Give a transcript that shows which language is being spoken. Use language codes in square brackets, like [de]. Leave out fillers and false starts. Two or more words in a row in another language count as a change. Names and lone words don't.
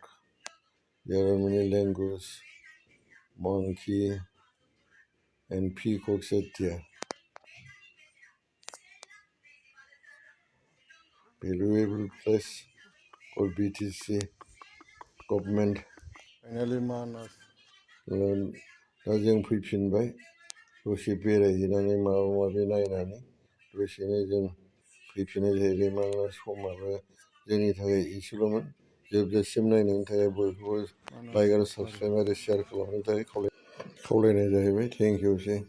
[en] There are many langurs, monkey, and peacocks are there. Valuable place for BTC government. Finally, Manas. [brx] दा जों फैफिनबाय, दसे बेरायहैनानै माबा माबि नायनानै दसेनो जों फैफिननाय जाहैबाय। मानोना समाबो जोंनि थाखाय एसेल'मोन। जोबजासिम नायनायनि थाखाय बयखौबो लाइक आरो साबस्क्राइब आरो शेयार खालामनो थाखाय खावलायनाय जाहैबाय।